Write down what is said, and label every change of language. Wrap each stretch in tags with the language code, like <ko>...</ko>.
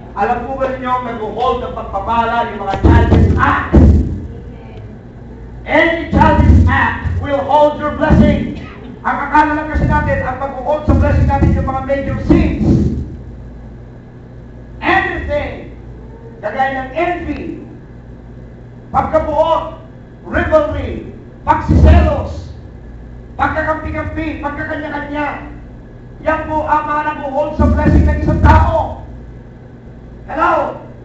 <tl>Alam po ba ninyo, mag-hold ng pagpapala yung mga childish acts?</tl> <en>Any childish act will hold your blessing.</en> <tl>Ang akala lang kasi natin, ang mag-hold sa blessing natin yung mga major sins. Anything, kagaya ng envy, pagkabuot, rivalry, pagsiselos, pagkakampi-kampi, pagkakanya-kanya, yan po ang mga nag-hold sa blessing ng isang tao. Hello?</tl>